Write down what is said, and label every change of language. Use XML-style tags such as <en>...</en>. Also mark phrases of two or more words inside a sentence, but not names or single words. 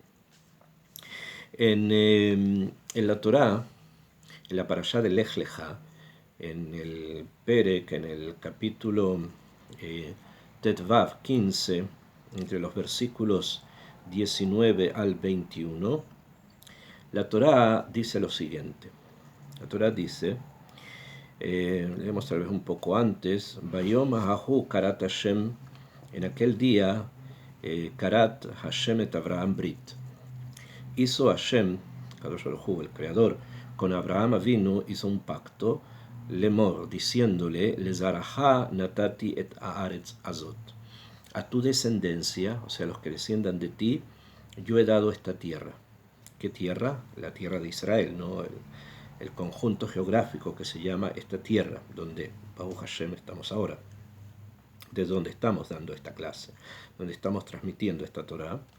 <es>En la Torá, en la parashá de Lech Lecha, en el Perek, en el capítulo Tetvav 15, entre los versículos 19 al 21, la Torá dice lo siguiente. La Torá dice, leemos tal vez un poco antes,</es> <he>ביום ההוא כרת השם,</he> <es>en aquel día,</es> <he>כרת השם את אברהם ברית.</he> <es>Hizo Hashem,</es> <he>קדוש ברוך הוא,</he> <es>el creador, con Abraham Avinu hizo un pacto, lemor, diciéndole,</es> <he>לזרעך נתתי את הארץ הזאת.</he> <es>A tu descendencia, o sea, los que desciendan de ti, yo he dado esta tierra. ¿Qué tierra? La tierra de Israel, ¿no? El conjunto geográfico que se llama esta tierra, donde</es> <he>ברוך השם</he> <es>estamos ahora, de donde estamos dando esta clase, donde estamos transmitiendo esta Torah.</es>